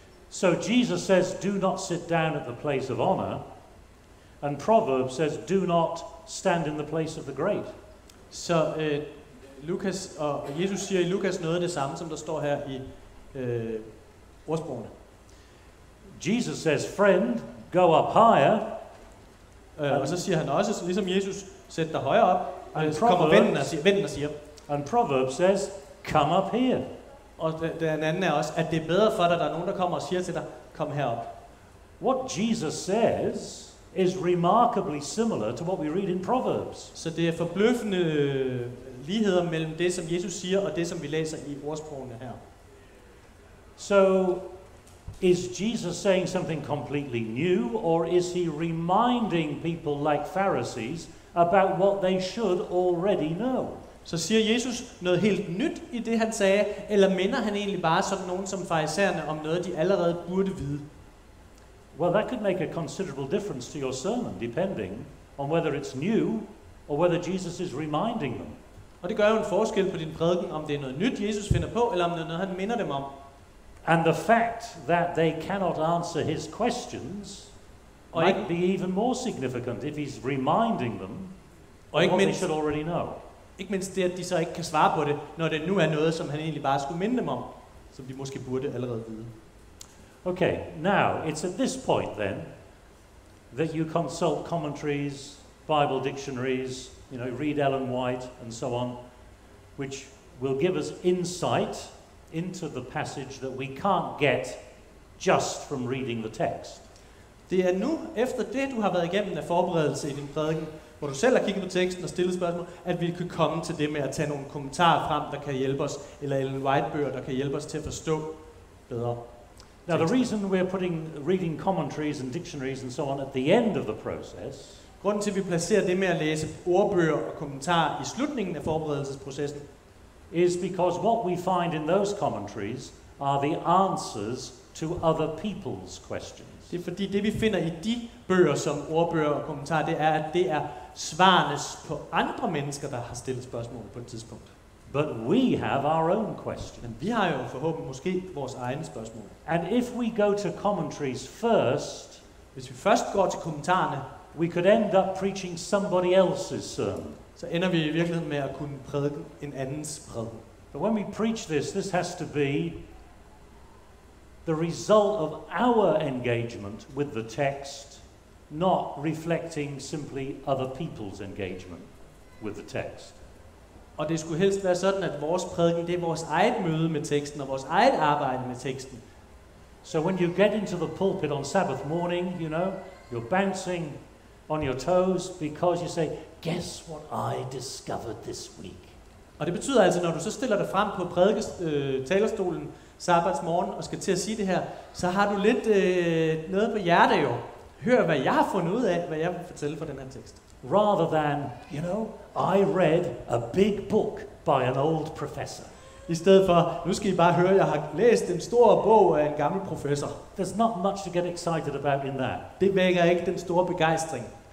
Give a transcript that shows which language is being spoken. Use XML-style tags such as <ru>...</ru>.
<en>So Jesus says, do not sit down at the place of honor, and Proverbs says, do not stand in the place of the great.</en> <da>Så Lukas og Jesus siger i Lukas noget af det samme, som der står her i ordsprogene.</da> <en>Jesus says, friend, go up higher.</en> <da>Og så siger han også, ligesom Jesus, sæt dig højere op.</da> <en>And</en> <da>Så kommer vennen og siger.</da> <en>And Proverbs says, come up here.</en> <da>Og den anden er også, at det er bedre for dig, at der er nogen, der kommer og siger til dig, kom herop.</da> <en>What Jesus says is remarkably similar to what we read in Proverbs.</en> <da>Så det er forbløffende ligheder mellem det, som Jesus siger, og det, som vi læser i ordsprogene her.</da> <en>So, is Jesus saying something completely new, or is he reminding people like Pharisees about what they should already know?</en> <da>Så siger Jesus noget helt nyt i det, han sagde, eller minder han egentlig bare sådan nogen som farisæerne om noget, de allerede burde vide?</da> <en>Well, that could make a considerable difference to your sermon, depending on whether it's new or whether Jesus is reminding them.</en> <da>Og det gør jo en forskel på din prædiken, om det er noget nyt, Jesus finder på, eller om det er noget, han minder dem om.</da> <en>And the fact that they cannot answer his questions might be even more significant if he's reminding them of what they should already know.</en> <da>Ikke mindst det, at de så ikke kan svare på det, når det nu er noget, som han egentlig bare skulle minde dem om, som de måske burde allerede vide.</da> <en>Okay, now it's at this point then that you consult commentaries, Bible dictionaries, read Ellen White and so on, which will give us insight into the passage that we can't get just from reading the text.</en> <da>Det er nu, efter det, du har været igennem af forberedelse i din prædiken, hvor du selv har kigget på teksten og stillet spørgsmål, at vi kan komme til det med at tage nogle kommentarer frem, der kan hjælpe os, eller Ellen White-bøger, der kan hjælpe os til at forstå bedre.</da> <en>Now, the reason we're putting reading commentaries and dictionaries and so on at the end of the process,</en> <da>grunden til, at vi placerer det med at læse ordbøger og kommentarer i slutningen af forberedelsesprocessen,</da> <en>is because what we find in those commentaries are the answers to other people's questions.</en> <da>Det er fordi det vi finder i de bøger som ordbøger og kommentarer, det er, at det er svarene på andre mennesker, der har stillet spørgsmål på et tidspunkt.</da> <en>But we have our own question.</en> <da>Men vi har jo forhåbentlig måske vores egne spørgsmål.</da> <en>And if we go to commentaries first,</en> <da>hvis vi først går til kommentarerne,</da> <en>we could end up preaching somebody else's sermon.</en> <da>Så ender vi i virkeligheden med at kunne prædike en andens prædiken.</da> <en>But when we preach this has to be the result of our engagement with the text, not reflecting simply other people's engagement with the text.</en> <da>Og det skulle helst være sådan, at vores prædiken, det er vores eget møde med teksten og vores eget arbejde med teksten.</da> <en>So when you get into the pulpit on Sabbath morning, you're bouncing on your toes because you say, guess what I discovered this week.</en> <da>Og det betyder altså, når du så stiller dig frem på talerstolen sabbatsmorgen og skal til at sige det her, så har du lidt noget på hjertet jo. Hør, hvad jeg har fundet ud af, hvad jeg vil fortælle fra den her tekst.</da> <en>Rather than, I read a big book by an old professor.</en> <da>I stedet for, nu skal I bare høre, jeg har læst en stor bog af en gammel professor.</da> <en>There's not much to get excited about in that.</en> <da>Det vækker ikke den store begejstring.</da>